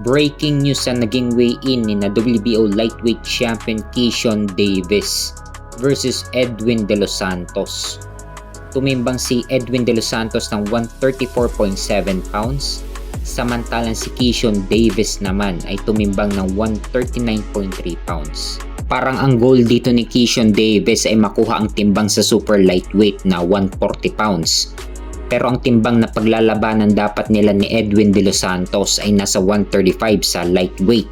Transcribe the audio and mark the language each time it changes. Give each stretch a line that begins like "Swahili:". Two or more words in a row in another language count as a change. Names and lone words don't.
English: Breaking news
Filipino: sa naging weigh-in ni na
English: WBO lightweight champion
Filipino: Keyshawn Davis versus Edwin De Los Santos. Tumimbang si Edwin De Los Santos ng 134.7 pounds, samantalang si Keyshawn Davis naman ay tumimbang ng 139.3 pounds. Parang ang goal dito ni Keyshawn Davis ay makuha ang timbang sa
English: super lightweight
Filipino: na 140 pounds. Pero ang timbang na paglalabanan dapat nila ni Edwin De Los Santos ay nasa 135 sa lightweight.